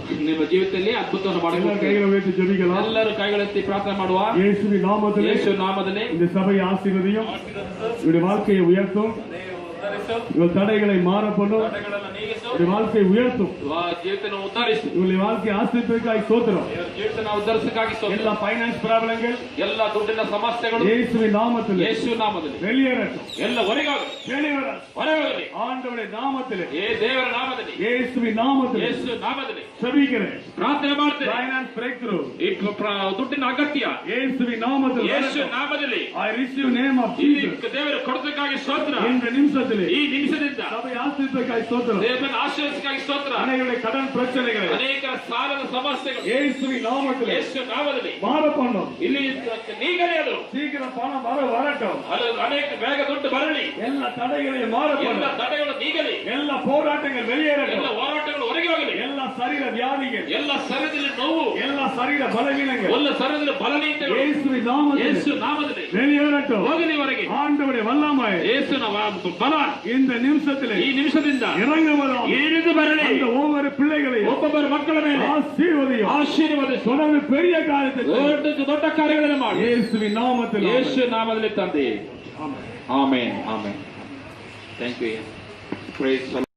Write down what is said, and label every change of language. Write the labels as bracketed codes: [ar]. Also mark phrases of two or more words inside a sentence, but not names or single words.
[kn] ನಿಮ್ಮ ಜೀವಿತದಲ್ಲಿ ಅದ್ಭುತವನ್ನು [ta] எல்லாரும் [kn] ಮಾಡಬೇಕು. [ta] கைகளை உயர்த்தி ஜெபிக்கலாம். [kn] ಎಲ್ಲರೂ ಕೈಗಳೆತ್ತಿ ಪ್ರಾರ್ಥನೆ ಮಾಡುವ. [ta] இயேசுவின் நாமத்திலே [kn] ಯೇಸು ನಾಮದಲ್ಲಿ [ta] இந்த சபையை ஆசீர்வதியும். இவருடைய வாழ்க்கையை உயர்த்தும். இவர் தடைகளை மாற பண்ணும். [kn] ತಡೆಗಳನ್ನು ನೀಗಿಸು. [ta] இவருடைய வாழ்க்கையை உயர்த்தும். [kn] ಜೀವಿತನ ಉದ್ಧರಿಸು. [ta] இவருடைய வாழ்க்கையை ஆசீர்வதிக்காய் ஸ்தோத்திரம். [kn] ಜೀವಿತನ ಉದ್ಧರಿಸಕ್ಕಾಗಿ எல்லா [en] finance problems [kn] ಎಲ್ಲ ದುಡ್ಡಿನ ಸಮಸ್ಯೆಗಳು [ta] இயேசுவின் நாமத்திலே [kn] ಯೇಸು ನಾಮದಲ್ಲಿ [ta] வெளியேறட்டும். [kn] ಎಲ್ಲ ಹೊರಗಾಗಲಿ. ಹೊರಗೋಗಲಿ. [ta] ஆண்டவருடைய நாமத்திலே [kn] ದೇವರ ನಾಮದಲ್ಲಿ [ta] இயேசுவின் நாமத்திலே [kn] ಯೇಸು ನಾಮದಲ್ಲಿ [ta] செபிக்கிறேன். [kn] ಪ್ರಾರ್ಥನೆ ಮಾಡ್ತೇನೆ. [en] finance break through [kn] ಈ ದುಡ್ಡಿನ ಅಗತ್ಯ [ta] இயேசுவின் நாமத்திலே [kn] ಯೇಸು ನಾಮದಲ್ಲಿ [en] I receive name of [kn] ಇಲ್ಲಿ [en] Jesus. [kn] ದೇವರು ಕೊಡೋದಕ್ಕಾಗಿ ಸ್ತೋತ್ರ. [ta] இந்த நிமிஷத்திலே [kn] ಈ ನಿಮಿಷದಿಂದ [ta] சபை ஆசீர்வதிக்காய் ஸ்தோத்திரம். [kn] ದೇವರ ಆಶೀರ್ವಾದಕ್ಕಾಗಿ ಸ್ತೋತ್ರ. [ta] அனைவருடைய கடன் பிரச்சனைகளை [kn] ಅನೇಕ ಸಾಲದ ಸಮಸ್ಯೆಗಳು [ta] இயேசுவின் நாமத்திலே [kn] ಯೇಸು ನಾಮದಲ್ಲಿ [ta] மாற பண்ணும். [kn] ಇಲ್ಲಿ ನೀಗಲೇ ಅದು [ta] சீக்கிரம் பணம் வரட்டும். [kn] ಅದು ಅನೇಕ ಬೇಗ ದುಡ್ಡು ಬರಲಿ. [ta] எல்லா தடைகளையும் மாற [kn] ಎಲ್ಲ [ta] பண்ணும். [kn] ತಡೆಗಳು ನೀಗಲಿ. [ta] எல்லா போராட்டங்கள் [kn] ಎಲ್ಲ [ta] வெளியேறட்டும். [kn] ಹೋರಾಟಗಳು ಹೊರಗೆ ಹೋಗಲಿ. [ta] எல்லா சரீர வியாதிகள் [kn] ಎಲ್ಲ ಶರೀರದಲ್ಲಿ ನೋವು, [ta] எல்லா சரீர பலவீனங்கள் [kn] ಎಲ್ಲ ಶರೀರದಲ್ಲಿ ಬಲಹೀನತೆಗಳು [ta] இயேசுவின் நாமத்திலே [kn] ಯೇಸು ನಾಮದಲ್ಲಿ [ta] வெளியேறட்டும். [kn] ಹೋಗಲಿ ಹೊರಗೆ. [ta] ஆண்டவருடைய வல்லமை [kn] ಯೇಸುನ ಬಲ [ta] இந்த நிமிஷத்திலே [kn] ಈ ನಿಮಿಷದಿಂದ [ta] இறங்குவதும் [kn] ಇಳಿದು ಬರಲಿ. [ta] அந்த ஒவ்வொரு பிள்ளைகளையும் [kn] ಒಬ್ಬೊಬ್ಬರ ಮಕ್ಕಳ ಮೇಲೆ [ta] ஆசீர்வதியும். [kn] ಆಶೀರ್ವದಿಸು. [ta] தொடர்ந்து பெரிய காரியத்தை செய்யும். [kn] ದೊಡ್ಡ ಕಾರ್ಯಗಳನ್ನು ಮಾಡಿ [ta] இயேசுவின் நாமத்தில் [kn] ಯೇಸು ನಾಮದಲ್ಲಿ ತಂದೆ. [ta] ஆமென். [kn] ಆಮೆನ್ ಆಮೆನ್. [en] thank you. [kn] ಪ್ರೈಸ್